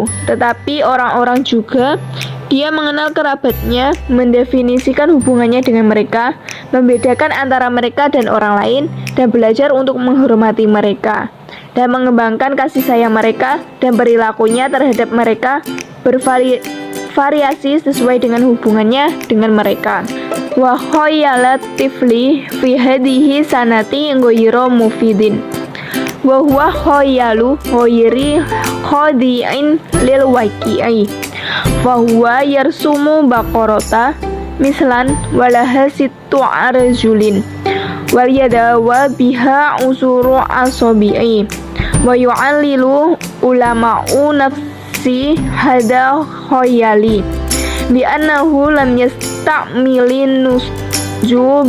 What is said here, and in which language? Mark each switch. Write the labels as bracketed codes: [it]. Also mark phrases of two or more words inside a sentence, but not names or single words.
[id] Tetapi orang-orang juga dia mengenal kerabatnya, mendefinisikan hubungannya dengan mereka, membedakan antara mereka dan orang lain, dan belajar untuk menghormati mereka, dan mengembangkan kasih sayang mereka dan perilakunya terhadap mereka bervariasi sesuai dengan hubungannya dengan mereka. [ar] وخيالات الطفل في هذه السنة غير مفيد. وهو خيال غير خادع للواقع. فهو يرسم بقرة مثلا ولها ستة أرجل واليدا بها عشر أصابع ويعلل علماء النفس هذا الخيال بأنه لم يستكمل النضج